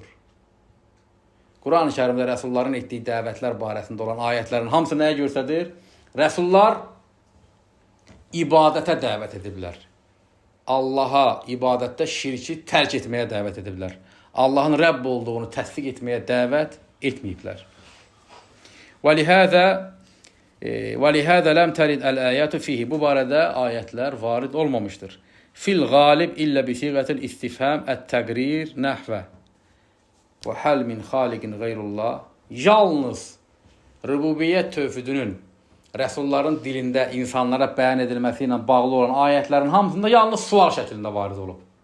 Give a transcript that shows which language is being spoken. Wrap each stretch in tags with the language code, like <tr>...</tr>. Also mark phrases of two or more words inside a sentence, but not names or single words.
<az>Quran-ı Kərimdə Rəsulların etdiyi dəvətlər barəsində olan ayətlərin hamısı nəyə göstərir? Rəsullar ibadətə dəvət ediblər. Allaha ibadətdə şirki tərk etməyə dəvət ediblər. Allahın Rəbb olduğunu təsdiq etməyə dəvət etməyiblər.</az> <ar>وَلِهَذَا لَمْ تَرِدْ الْآيَاتُ فِيهِ.</ar> <az>Bu barədə ayətlər varid olmamışdır.</az> <ar>في الغالب إلا بصيغة الاستفهام التقريري نحو وهل من خالق غير الله.</ar> <az>Yalnız rübubiyyət tövhidinin Rəsulların dilində insanlara bəyan edilməsi ilə bağlı olan ayətlərin hamısında yalnız sual şəklində varid olub.</az>